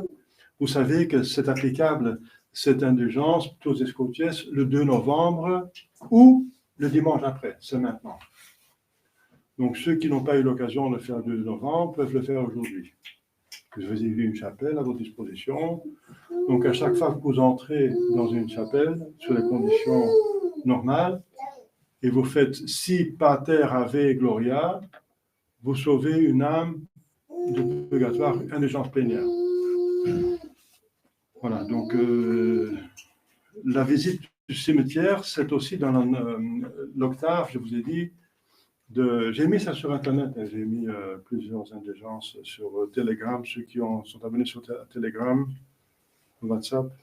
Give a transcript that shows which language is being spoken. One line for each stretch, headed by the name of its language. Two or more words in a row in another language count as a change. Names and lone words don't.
French: Vous savez que c'est applicable, cette indulgence
Latin: Totiès Quotiès,
French: le 2 novembre ou le dimanche après, c'est maintenant. Donc, ceux qui n'ont pas eu l'occasion de le faire le 2 novembre peuvent le faire aujourd'hui. Vous avez une chapelle à votre disposition. Donc, à chaque fois que vous entrez dans une chapelle, sur les conditions normales, et vous faites si
Latin: pater ave gloria,
French: vous sauvez une âme de purgatoire, indulgence plénière. Voilà, donc la visite du cimetière, c'est aussi dans l'octave, je vous ai dit, j'ai mis ça sur Internet, hein, j'ai mis plusieurs indulgences sur Telegram, ceux qui sont abonnés sur Telegram, WhatsApp.